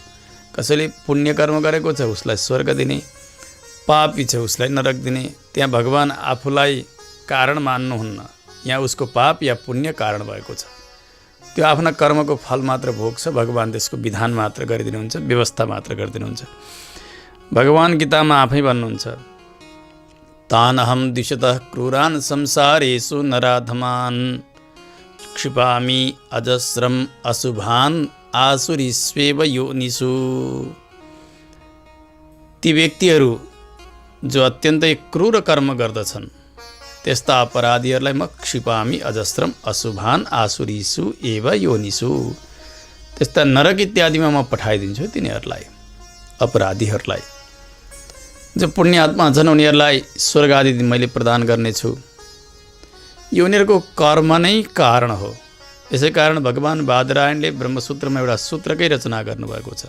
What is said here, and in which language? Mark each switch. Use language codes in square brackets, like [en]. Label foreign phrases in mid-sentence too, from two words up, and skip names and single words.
[ne] कसैले पुण्य कर्म गरेको छ उसलाई स्वर्ग दिने, पापी छ उसलाई नरक दिने। त्यहाँ भगवान आफूलाई कारण मान्नुहुन्न, यहाँ उसको पाप या पुण्य कारण भएको छ। त्यो आफ्ना कर्मको फल मात्र भोग्छ, भगवान त्यसको विधान मात्र गरिदिनुहुन्छ, व्यवस्था मात्र गरिदिनुहुन्छ। भगवान गीतामा आफै भन्नुहुन्छ, [sa] तानहं दिशतः क्रूरान् संसारेषु नराधमान् क्षिपामि अजस्रम अशुभान् आसुरीष्वेव योनिषु। [ne] ती व्यक्तिहरू जो अत्यन्तै क्रूर कर्म गर्दछन् त्यस्ता अपराधीहरूलाई म [sa] क्षिपामि अजस्रम अशुभान् आसुरीषु एव योनिषु। [ne] त्यस्ता नरक इत्यादिमा म पठाइदिन्छु तिनीहरूलाई, अपराधीहरूलाई। जो पुण्यात्मा छन् उनीहरूलाई स्वर्ग आदि मैले प्रदान गर्नेछु। यो उनीहरूको कर्म नै कारण हो। यसै कारण भगवान बादरायणले ब्रह्मसूत्रमा एउटा सूत्रकै रचना गर्नुभएको छ।